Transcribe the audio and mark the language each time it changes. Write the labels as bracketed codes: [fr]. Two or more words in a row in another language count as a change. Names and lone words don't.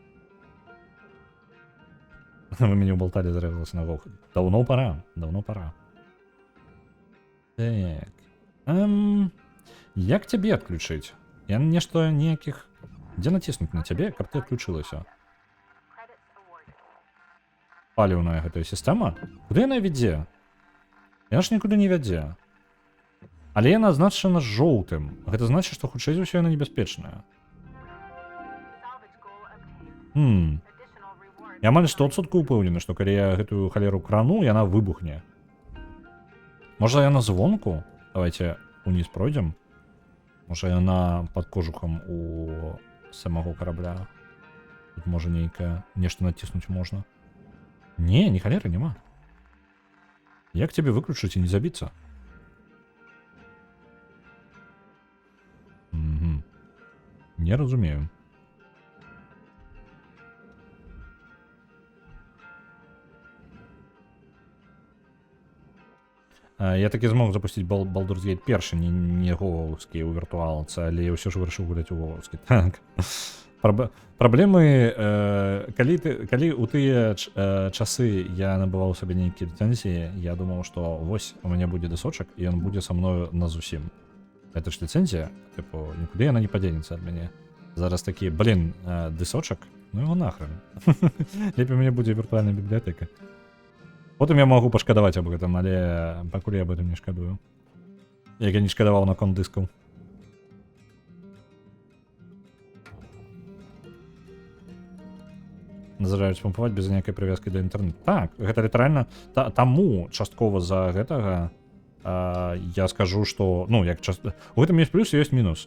[be] Вы мяне ўбалталі, зарэзалася на гол. Даўно пора, даўно пора. Так. Як цябе адключыць? Я нешта ніякіх... Дзе націснуць на цябе, каб ты адключылася? [en] Credits awarded. [be] Паліўная гэтая сістэма? Куды яна вядзе? Яна ж нікуды не вядзе. Але яна азначана жоўтым. Гэта значыць, што хутчэй за ўсё яна небяспечная. [en] Salvage goal obtained. Additional reward. [be] Я амаль 100% упэўнены, што калі я гэтую халеру крану, яна выбухне. Можа яна звонку? [ru] Давайте униз пройдем. [be] Можа яна пад кожухам у самого корабля. Тут можа нейкае нешта націснуць можна. Не, ні халеры няма. Як тебе выключыць і не забіцца? Не разумею. [uk] Я таки змог запустить Baldur's Gate 1, не гоголовський у віртуалці, але я все ж вирішив гуляти у гоголовський. Так. [be] Проблеми, коли у тыя часы я набываў сабе нейкія ліцэнзіі, я думаў, што вось у мяне будзе дысочак, і ён будзе са мною назусім. [ru] Это ж [be] ліцэнзія, типу, нікуды яна не падзенецца ад мяне. Зараз такі, блін, дысочак, [uk] ну його нахрен. [be] Лепей у мяне будзе віртуальная бібліятэка. Потым я магу пашкадаваць аб гэтым, але пакуль я [ru] об этом [be] не шкадую. Як я не шкадаваў наконт дыскаў. Назіраюць пампаваць без ніякай прывязкі да інтэрнэту. Так, гэта літаральна таму часткова за гэтага я скажу, што, ну, як у гэтым ёсць плюс і ёсць мінус.